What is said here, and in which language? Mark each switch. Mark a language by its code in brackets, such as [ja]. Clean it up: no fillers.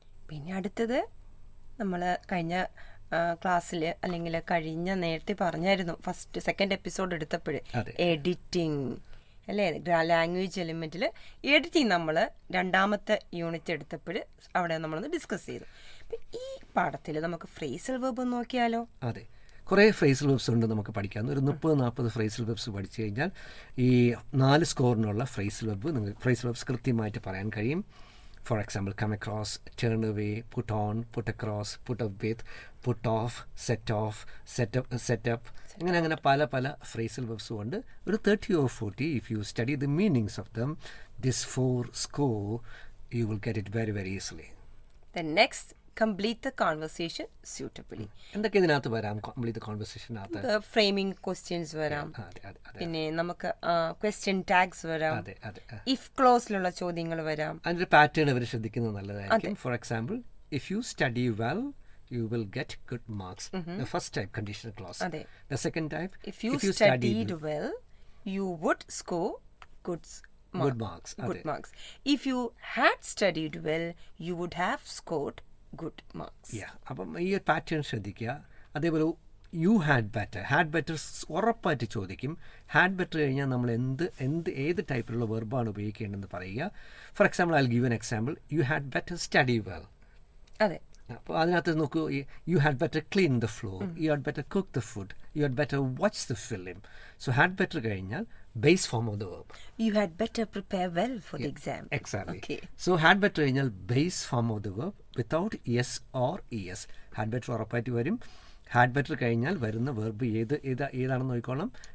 [ml] പിന്നെ അടുത്തത് നമ്മൾ കഴിഞ്ഞ ക്ലാസ്സിൽ, അല്ലെങ്കിൽ നേരത്തെ പറഞ്ഞായിരുന്നു, സെക്കൻഡ് എപ്പിസോഡ് എടുത്തപ്പോൾ എഡിറ്റിംഗ് അല്ലേ, ലാംഗ്വേജ് എലിമെൻറ്റിൽ എഡിറ്റിംഗ് നമ്മൾ 2ാമത്തെ യൂണിറ്റ് എടുത്തപ്പോൾ അവിടെ നമ്മളൊന്ന് ഡിസ്കസ് ചെയ്തു. ഈ പാഠത്തിൽ നമുക്ക് ഫ്രേസൽ വെർബ് നോക്കിയാലോ? അതെ, കുറേ ഫ്രേസൽ വെബ്സ് ഉണ്ട് നമുക്ക് പഠിക്കാൻ. ഒരു 30-40 ഫ്രേസൽ വെബ്സ് പഠിച്ചു കഴിഞ്ഞാൽ ഈ 4 സ്കോറിനുള്ള ഫ്രേസൽ വെബ്സ് കൃത്യമായിട്ട് പറയാൻ കഴിയും. [en] For example, come across, turn away, put on, put across, put up with, put off, set up. [ml] അങ്ങനെ പല phrasal verbs ഉണ്ട്. [en] ഒരു 30 or 40, if you study the meanings of them, this 4 score, you will get it very, very easily. Then next, complete the conversation suitably. [ml] എന്തൊക്കെ ഇതിനകത്ത് വരാം complete the conversation അകത്ത്? Framing questions വരാം, പിന്നെ നമുക്ക് question tags വരാം, if clauseലുള്ള ചോദ്യങ്ങൾ വരാം. അതിൻ്റെ പാറ്റേൺ അവർ ശ്രദ്ധിക്കുന്നത് നല്ലതായിരിക്കും. [en] For example, if you study well, you will get good marks. The first type, conditional clause. The second type, if you studied well, you would score good marks. If you had studied well, you would have scored good marks. [ml] അപ്പം ഈ pattern ശ്രദ്ധിക്കുക. അതേപോലെ [en] you had better [ml] ഉറപ്പായിട്ട് ചോദിക്കും. Had better കഴിഞ്ഞാൽ നമ്മൾ ഏത് ടൈപ്പിലുള്ള വെർബാണ് ഉപയോഗിക്കേണ്ടതെന്ന് പറയുക. [en] For example, I give an example, you had better study well. [ml] അതെ. അപ്പോൾ അതിനകത്ത് നോക്കൂ, [en] You had better clean the floor, you had better cook the food, you had better watch the film. So had better കഴിഞ്ഞാൽ base form of the verb. You had better prepare well for the exam. Exactly. Okay. So had better കഴിഞ്ഞാൽ base form of the verb without yes or es. [ml] had better ഉറപ്പായിട്ട് വരും. had better കഴിഞ്ഞാൽ വരുന്ന verb ഏതാണെന്ന് നോക്കിക്കോളാം.